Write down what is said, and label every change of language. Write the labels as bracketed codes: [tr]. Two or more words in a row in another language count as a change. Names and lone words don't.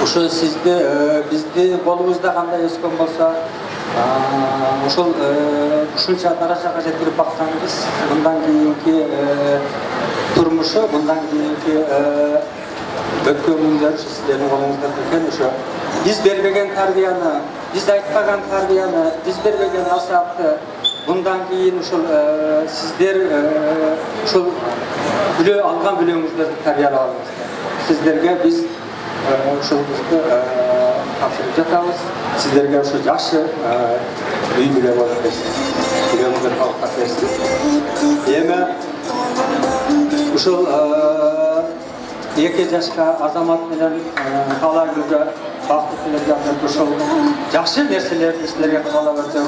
[ky] Ушул сизди бизди колубузда кандай өскөн болсо, ушул ушунча даражага жеткирип бакканыбыз, мындан кийинки турмушу, мындан кийинки өткөн күндөр сиздердин колуңузда экен. Ошо биз бербеген тарбияны Biz aytпаган тарбияны, biz бербеген насаапты bundan keyin ушул sizler ушул биле алган билеңиздерди тарбиялабыз. Sizlerge biz ушулубузду тапшырып жатабыз. Sizlerge ушул жакшы үй бүлө болуп берсин. Билеңиздер калкка берсин. Эми ушул 2 жашка азамат менен Талайгүлгө бактык менен жардам ушул жакшы нерселерди силерге каалап өтөм.